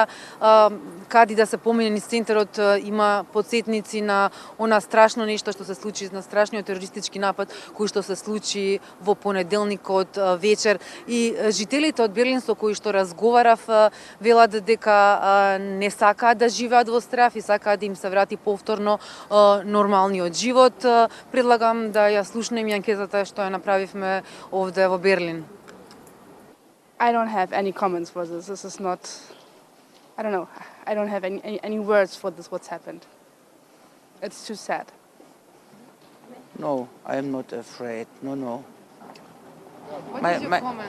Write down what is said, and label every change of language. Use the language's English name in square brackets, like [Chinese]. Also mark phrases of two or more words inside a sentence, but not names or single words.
[Macedonian] Кади да се помине низ центарот има потсетници на она страшно нешто што се случи, на страшниот терористички напад кој што се случи во понеделникот вечер. И жителите од Берлин со кои што разговарав велат дека не сакаат да живеат во страв и сакаат да им се врати повторно нормалниот живот. Предлагам да ја слушнеме анкетата што ја направи овде во Берлин. [English] I don't have any comments for this. This is not, I don't know, I don't have any words for this, what's happened. It's too sad. No, I am not afraid. No. What is your comment?